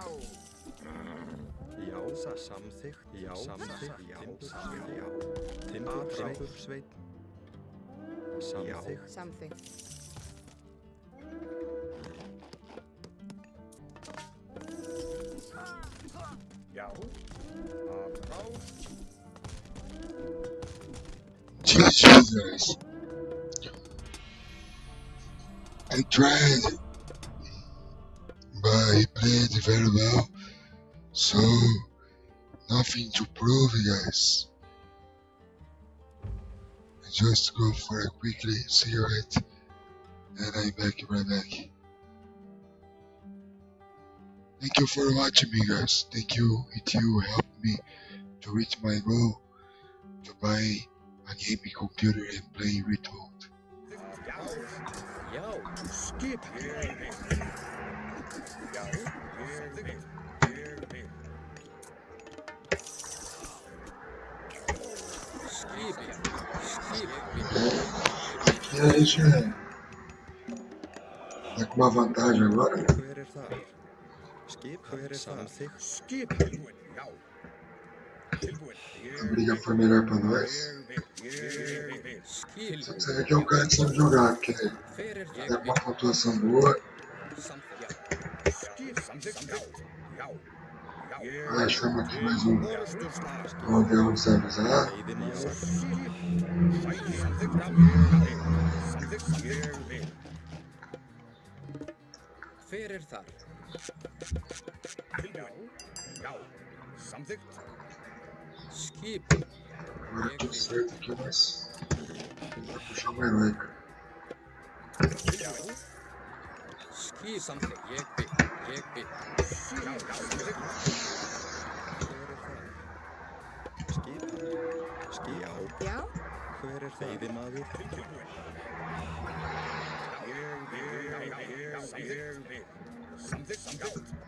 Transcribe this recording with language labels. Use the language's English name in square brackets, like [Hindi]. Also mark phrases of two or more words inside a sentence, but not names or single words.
[Icelandic] Já, samþykkt, já. Timbursveinn. Samþykkt. Samþykkt. Já. Atrás. [English] Jesus. I tried, but he played very well, so nothing to prove, guys. I just go for a quickly cigarette, and I'm right back. Thank you for watching me, guys. Thank you. You helped me to reach my goal to buy a gaming computer and play Retold. [Icelandic] Já. Skipan. Já. [Portuguese] E aí, Xé? Tá com uma vantagem agora? [Icelandic] Hver er það? Samþykkt. Skipan, já. Tilbúin. [Portuguese] A briga foi melhor pra nós. Você vê que é um cara que sabe jogar, porque tá com uma pontuação boa. Ah, chama aqui mais um avião de sabe usar. [Icelandic] Hver er þar? Já. Samþykkt. Skipan. [Portuguese] Agora tudo certo aqui, mas vai puxar uma heróica. [Icelandic] Samþykkt, ég bið. Já. Hver er veiðimaður? Samþykkt.